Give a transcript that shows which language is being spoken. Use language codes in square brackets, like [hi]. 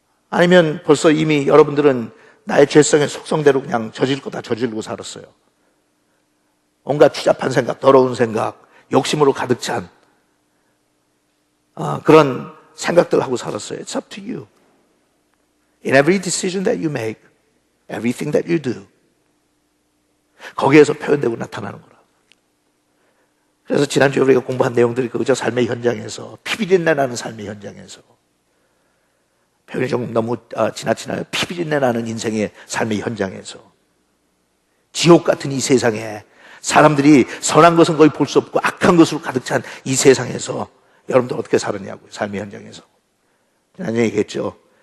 [ko] 아니면 벌써 이미 여러분들은 나의 죄성의 속성대로 그냥 저질 거 다 저지르고 살았어요? 온갖 추잡한 생각, 더러운 생각, 욕심으로 가득 찬 그런 생각들 하고 살았어요. [en] It's up to you. In every decision that you make, everything that you do, [ko] 거기에서 표현되고 나타나는 거라. 그래서 지난주에 우리가 공부한 내용들이 그저 삶의 현장에서 피비린내 나는 삶의 현장에서 표현이 좀 너무 지나치나요? 피비린내 나는 인생의 삶의 현장에서 지옥 같은 이 세상에 사람들이 선한 것은 거의 볼 수 없고 악한 것으로 가득 찬 이 세상에서 여러분들 어떻게 살았냐고요? 삶의 현장에서. 지난주에 얘기했죠.